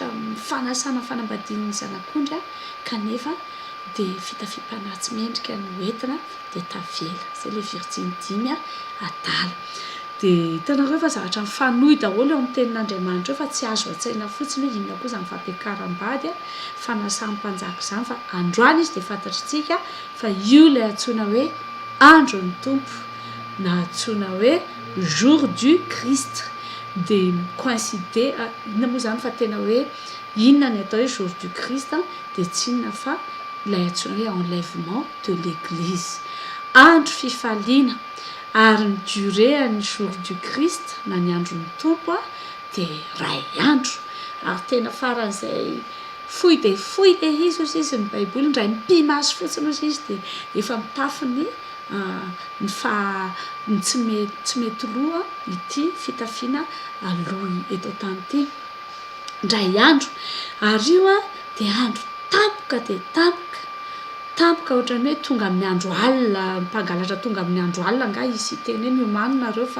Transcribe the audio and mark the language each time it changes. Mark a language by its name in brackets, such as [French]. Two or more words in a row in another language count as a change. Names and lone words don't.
[Malagasy] fanasana fanambadian'ny zanak'ondry a kanefa dia fitafim-panatsy mendrika no entina dia tavela zay le virjiny 5 adala dia hitanareo fa zavatra mifanohy daholo eo amin'ny tenin'andriamanitra eo fa tsy azo atsaina fotsiny hoe inona koa zany fampiakaram-bady a fanasan'mpanjaka izany fa androany izy dia fantatritsika fa io le antsoina hoe andro ny tompo na antsoina hoe [French] jour du Christ [Malagasy] dia coïncide inona moa zany fa tena hoe inona ny atao hoe [French] jour du Christ [Malagasy] dia tsy inona fa ilay antsoina hoe [French] enlèvement de l'église [Malagasy] andro fifaliana ary ny durée ny [French] jour du Christ [Malagasy] na ny andro ny tompo a dia ray andro ary tena faran'izay fohy dia izy ozy izy ny baiboly ndray mpimaso fotsiny ozy izy dia efa mitafiny ny tsy mety loha ity fitafiana aloha eto tany ity ndray andro ary io a dia andro tampoka dia tampoka ohatrany hoe tonga amin'ny andro alina mpangalatra tonga amin'ny andro alina nga izy teny hoe miomanina reo fa